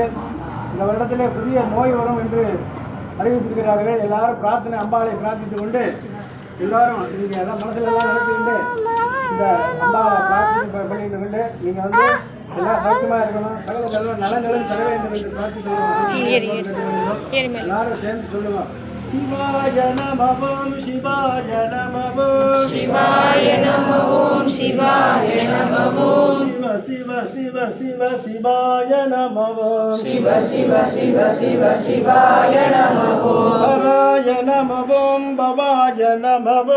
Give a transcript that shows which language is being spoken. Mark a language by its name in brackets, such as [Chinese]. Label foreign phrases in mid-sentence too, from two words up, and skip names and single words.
[Tamil] இந்த வருடத்திலே புதிய நோய் வரும் என்று அறிவித்திருக்கிறார்கள். எல்லாரும் பிரார்த்தனை அம்பாளை பிரார்த்தித்துக் கொண்டு எல்லாரும் நீங்கள் எல்லாம் மனசில் எல்லாம் நினைத்துக்கொண்டு இந்த அம்பாளை பிரார்த்தனை பண்ணிட்டு கொண்டு நீங்கள் வந்து எல்லாம் சௌக்கியமாக இருக்கணும், சகல நல்ல நலன்களும் தர வேண்டும் என்று பிரார்த்தித்து எல்லாரும் சேர்ந்து சொல்லுவோம். [Sanskrit] शिवाय नमः शिवाय नमः शिवाय नमः शिवाय नमः शिव शिव शिव शिव शिवाय नमः शिव शिव शिव शिव शिवाय नमः हराय नमः भवाय नमः